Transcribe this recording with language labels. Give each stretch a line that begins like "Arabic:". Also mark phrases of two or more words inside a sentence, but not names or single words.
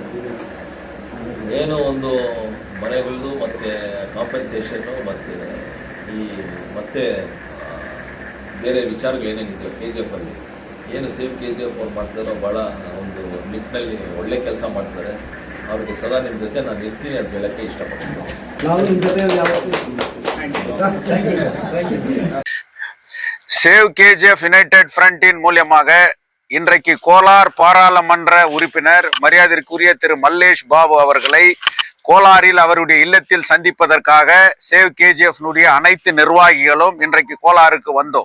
Kannada: ಏನು ಒಂದು ಮನೆಗಳದ್ದು ಮತ್ತು ಕಾಂಪೆನ್ಸೇಷನ್ನು ಮತ್ತು ಮತ್ತು ಬೇರೆ ವಿಚಾರಗಳು ಏನೇನಿದೆಯೋ KGF ಅಲ್ಲಿ ಏನು ಸೇಮ್ KGF ಅವ್ರು ಮಾಡ್ತಾರೋ ಭಾಳ ಒಂದು ನಿಟ್ಟಿನಲ್ಲಿ ಒಳ್ಳೆ ಕೆಲಸ ಮಾಡ್ತಾರೆ. ಅವ್ರಿಗೆ ಸದಾ ನಿಮ್ಮ ಜೊತೆ ನಾನು ಇರ್ತೀನಿ ಅಂತ ಹೇಳೋಕ್ಕೆ ಇಷ್ಟಪಡ್ತೀನಿ.
Tamil: சேவ் KGF யுனைடெட் ஃப்ரண்டின் மூலியமாக இன்றைக்கு கோலார் பாராளுமன்ற உறுப்பினர் மரியாதைக்குரிய திரு மல்லேஷ் பாபு அவர்களை கோலாரில் அவருடைய இல்லத்தில் சந்திப்பதற்காக சேவ் KGF அனைத்து நிர்வாகிகளும் இன்றைக்கு கோலாருக்கு வந்தோம்.